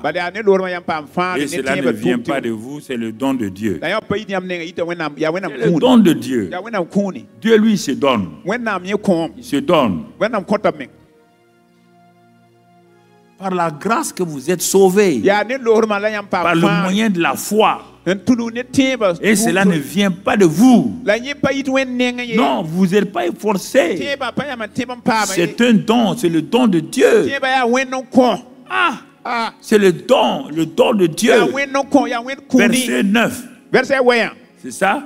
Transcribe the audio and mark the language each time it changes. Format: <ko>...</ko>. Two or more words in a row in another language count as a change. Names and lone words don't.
<fr>Et cela ne vient pas de vous, c'est le don de Dieu. C'est le don de Dieu. Dieu lui se donne. Il se donne. par la grâce que vous êtes sauvés,</fr> <mos>Ya ne loor ma la yam pa</mos> <fr>par le moyen de la foi. Et cela ne vient pas de vous. Non, vous n'êtes pas forcé. C'est un don, c'est le don de Dieu. Ah, c'est le don de Dieu. Verset 9. C'est ça?</fr>